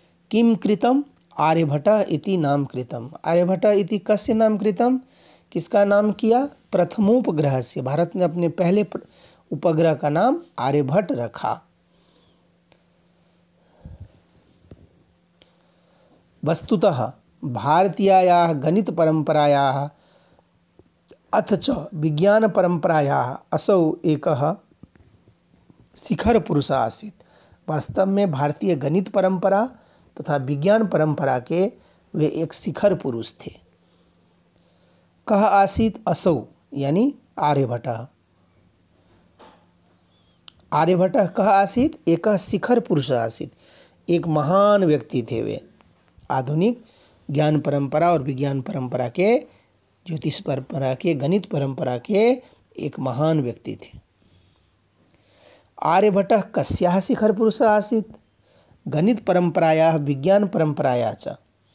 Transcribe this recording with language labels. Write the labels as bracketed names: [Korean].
[Sanskrit] किम कृतम, आर्यभट्ट इति नाम कृतम। आर्यभट्ट इति कस्य नाम कृतम, [Hindi] किसका नाम किया। प्रथमोपग्रह से, भारत ने अपने पहले उपग्रह का नाम आर्यभट्ट रखा। [Sanskrit] वस्तुतः भारतीयायाः गणित परंपरायाः अथ च विज्ञान परंपरायाः असौ एकः शिखर पुरुष आसीत्। [Hindi] वास्तव में भारतीय गणित परंपरा तथा विज्ञान परंपरा के वे एक शिखर पुरुष थे। [Sanskrit] कह आसीत्, असौ यानी आर्यभट्ट। आर्यभट्ट कह आसीत्, एक शिखर पुरुष आसीत्, [Hindi] एक महान व्यक्ति थे वे। आधुनिक ज्ञान परंपरा और विज्ञान परंपरा के, ज्योतिष परंपरा के, गणित परंपरा के एक महान व्यक्ति थे। [Sanskrit] आर्यभट्टः कस्याः शिखर पुरुषः आसीत्, गणित परंपरायाः विज्ञान परंपरायाः च।